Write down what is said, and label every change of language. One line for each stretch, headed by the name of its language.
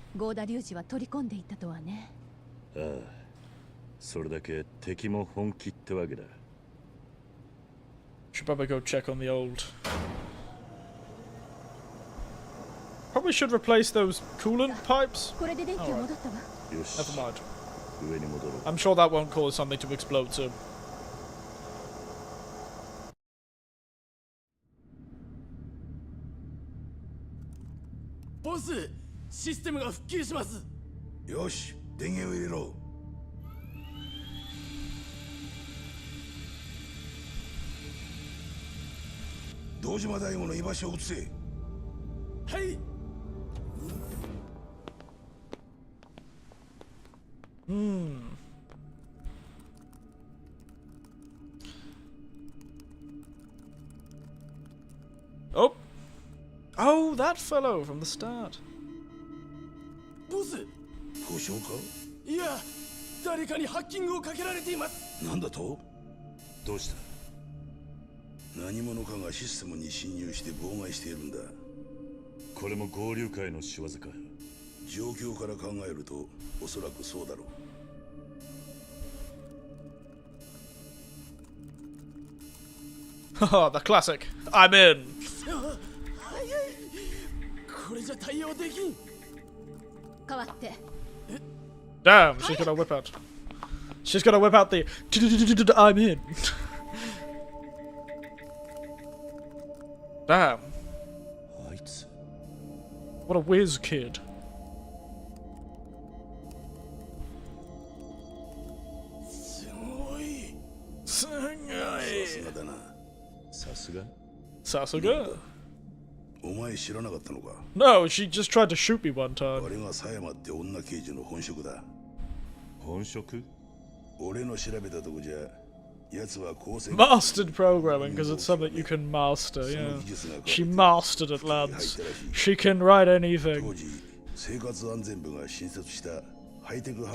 Japanese: ゴーダ粒子は取り込んでいったとはね。ああ、それだけ敵も本気ってわけだ。
English: Should probably go check on the old. Probably should replace those coolant pipes.
Japanese: これで電気が戻ったわ。よし。
English: Never mind.
Japanese: 上に戻ろう。
English: I'm sure that won't cause something to explode soon.
Japanese: ボス、システムが復旧します。よし、電源を入れろ。堂島大吾の居場所を移せ。はい。
English: Oh. Oh, that fellow from the start.
Japanese: ボス。故障か？いや、誰かにハッキングをかけられています。なんだと？どうした？何者かがシステムに侵入して妨害しているんだ。これも合流会の仕業か。状況から考えるとおそらくそうだろう。
English: Haha, the classic. I'm in.
Japanese: これじゃ対応できん。代わって。
English: Damn, she's gonna whip out. She's gonna whip out the I'm in. Damn.
Japanese: あいつ。
English: What a whiz kid.
Japanese: すごい。すごい。さすがだな。さすが。さすが。お前知らなかったのか？
English: No, she just tried to shoot me one time.
Japanese: あれが佐山って女刑事の本職だ。本職？俺の調べたとこじゃ、奴は高専。
English: Mastered programming because it's something you can master. Yeah, she mastered it, lads. She can write anything.
Japanese: 当時、生活安全部が新設したハイテク犯